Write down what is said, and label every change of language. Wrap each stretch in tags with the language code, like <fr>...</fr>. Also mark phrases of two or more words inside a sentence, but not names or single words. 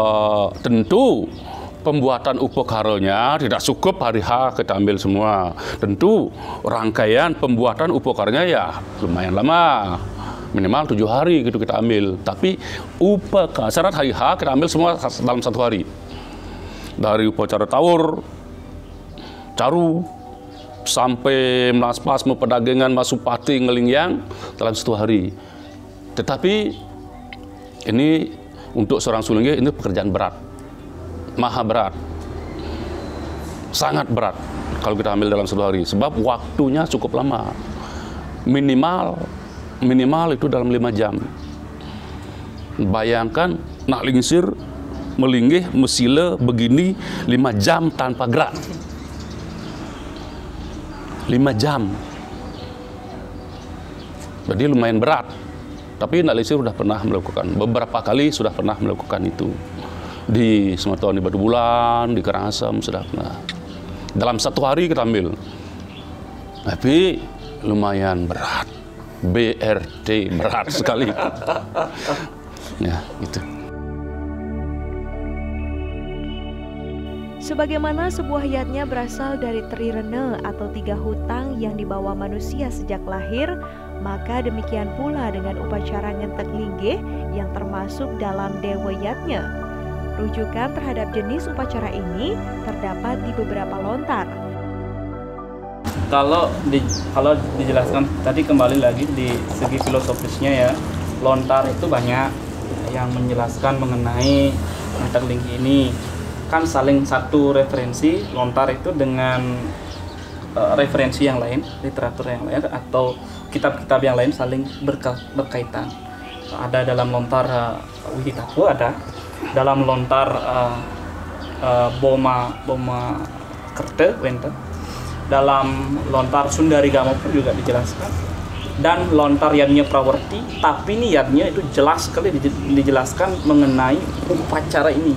<id>Jadi tentu pembuatan upokaranya tidak cukup hari H kita ambil semua. Tentu rangkaian pembuatan upokaranya ya lumayan lama, minimal 7 hari gitu kita ambil. Tapi syarat hari H kita ambil semua dalam 1 hari. Dari upacara tawur, caru, sampai melaspas, pedagangan, masupati, ngelingyang dalam 1 hari. Tetapi ini untuk seorang sulingge ini pekerjaan berat. Maha berat, sangat berat kalau kita ambil dalam 1 hari, sebab waktunya cukup lama, minimal itu dalam 5 jam. Bayangkan</id> <ban>nak lingsir, melinggih, mesile</ban> <id>begini 5 jam tanpa gerak, 5 jam, jadi lumayan berat. Tapi</id> <ban>nak lingsir</ban> <id>sudah pernah melakukan, beberapa kali sudah pernah melakukan itu. Di Semeton, di Batu Bulan, di Karangasem sudah pernah. Dalam 1 hari kita ambil. Tapi lumayan berat. BRT berat sekali. Ya, itu. Sebagaimana sebuah yatnya berasal dari trirene atau 3 hutang yang dibawa manusia sejak lahir, maka demikian pula dengan upacara ngentek linggih yang termasuk dalam dewa yatnya. Rujukan terhadap jenis upacara ini terdapat di beberapa lontar. Kalau dijelaskan tadi, kembali lagi di segi filosofisnya ya, lontar itu banyak yang menjelaskan mengenai ngentek linggih ini. Kan saling satu referensi, lontar itu dengan referensi yang lain, literatur yang lain atau kitab-kitab yang lain saling berkaitan. Ada dalam lontar Widitaku, ada dalam lontar Boma Kerte, dalam lontar Sundarigama pun juga dijelaskan, dan lontar Yadnya Prawerti, tapi ini Yadnya itu jelas sekali dijelaskan mengenai upacara ini.</id>